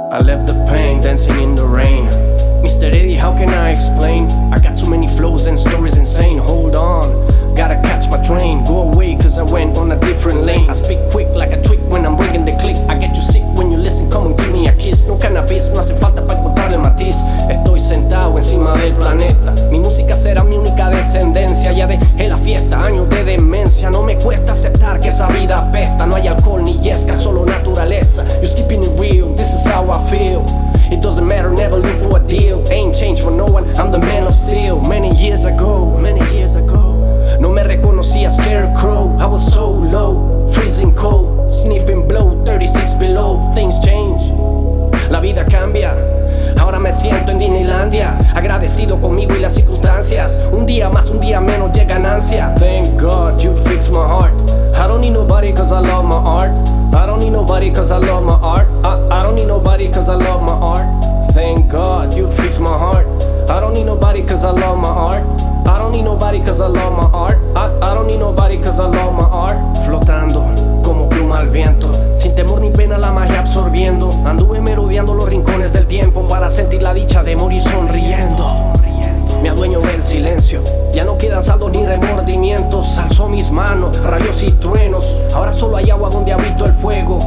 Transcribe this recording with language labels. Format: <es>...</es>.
<en>of the pain, dancing in the rain. Mr. Eddie, how can I explain? I got too many flows and stories insane. Hold on, gotta catch my train. Go away, cause I went on a different lane. I speak quick like a trick when I'm bringing the click. I get you sick when you listen, come and give me a kiss.</en> <es>No cannabis, no hace falta pa' encontrar el matiz. Estoy sentado encima del planeta. Mi música será mi única descendencia. Ya dejé la fiesta, años de demencia. No me cuesta aceptar que esa vida apesta. No hay alcohol ni yesca, solo naturaleza.</es> <en>You're keeping it real, this is how I feel. It doesn't matter, never look for a deal. Ain't changed for no one, I'm the man of steel. Many years ago, many years ago, no me reconocía Scarecrow. I was so low, freezing cold, sniffing blow, 36 below.</en> <es>Things change, la vida cambia. Ahora me siento en Disneylandia, agradecido conmigo y las circunstancias. Un día más, un día menos, llegan ansias.</es> <en>Thank God you fixed my heart. I don't need nobody cause I love my art. I don't need nobody cause I love my art. I don't need nobody cause I love my art. Thank God you fixed my heart. I don't need nobody cause I love my art. I don't need nobody cause I love my art. I don't need nobody cause I love my art.</en> <es>Flotando como pluma al viento, sin temor ni pena la magia absorbiendo. Anduve merodeando los rincones del tiempo para sentir la dicha de morir sonriendo. Me adueño del silencio, ya no quedan saldos ni remordimientos. Alzó mis manos, rayos y truenos. Ahora solo hay agua donde habito el fuego.</es>